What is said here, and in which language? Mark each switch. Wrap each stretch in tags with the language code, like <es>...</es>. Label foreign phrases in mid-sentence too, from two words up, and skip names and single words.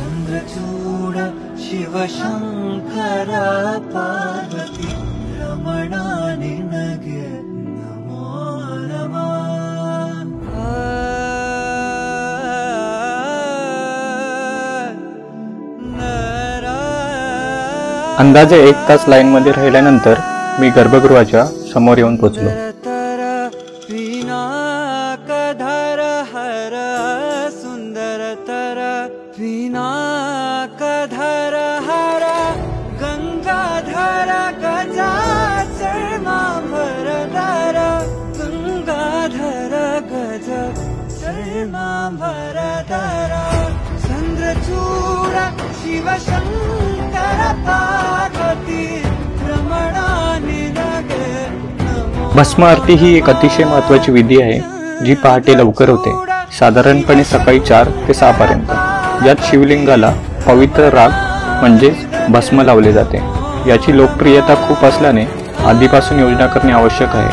<sa>चंद्रचूड शिवशंकर पार्वती रमणानि नगे नमो नमः।</sa> <mr>अंदाजे 1 तास लाईनमध्ये राहिल्यानंतर मी गर्भगृहाच्या समोर येऊन पोचलो.</mr> <sa>पिनाकधर हर सुंदरतर पिनाकधर हर गंगाधर गजाचर्मांबरधर गंगाधर गज चर्मांबरधर चंद्रचूड शिवशंकर पार्वती रमणानि नगे नमो।</sa> <mr>भस्म आरती ही एक अतिशय महत्त्वाची विधी आहे जी पहाटे लवकर होते, साधारणपणे सकाळी 4 ते 6 पर्यंत. यात शिवलिंगाला पवित्र राग म्हणजेच भस्म लावले जाते. याची लोकप्रियता खूप असल्याने आधीपासून योजना करणे आवश्यक आहे.</mr>